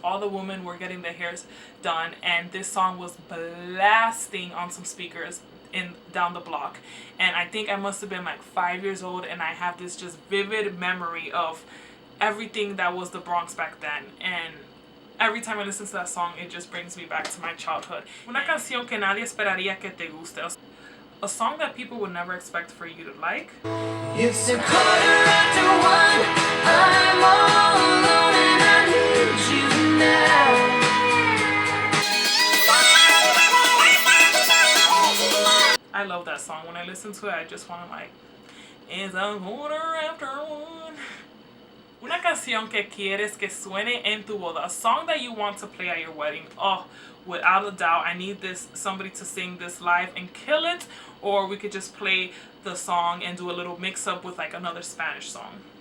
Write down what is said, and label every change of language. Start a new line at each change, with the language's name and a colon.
English: All the women were getting their hairs done, and this song was blasting on some speakers down the block. And I think I must have been like 5 years old, and I have this just vivid memory of everything that was the Bronx back then. And every time I listen to that song, it just brings me back to my childhood.
Spanish: Una canción que nadie esperaría que te guste.
English: A song that people would never expect for you to like. It's 1:15. I'm all alone and I need you now. I love that song. When I listen to it, I just want to like, it's a 1:15.
Spanish: Una canción que quieres que suene en tu boda.
English: A song that you want to play at your wedding. Oh, without a doubt, I need somebody to sing this live and kill it. Or we could just play the song and do a little mix up with like another Spanish song.